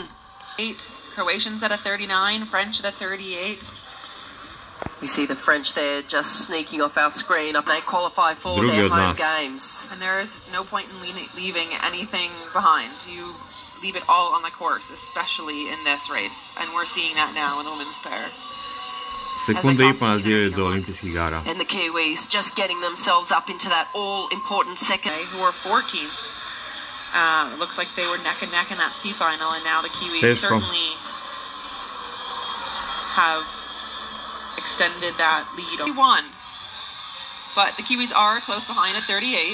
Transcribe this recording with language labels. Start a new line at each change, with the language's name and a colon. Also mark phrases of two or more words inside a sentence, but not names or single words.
English: 8 Croatians at a 39, French at a 38. We see the French there just sneaking off our screen. They qualify for their home games. And there is no point in leaving anything behind. You leave it all on the course, especially in this race. And we're seeing that now in the women's pair.
Croatian: Sekunde I pol nas diraju do olimpijskih igara.
English: And the Kiwis just getting themselves up into that all-important second. Who are 14th. It looks like they were neck and neck in that C final, and now the Kiwis certainly have extended that lead. They won. But the Kiwis are close behind at 38.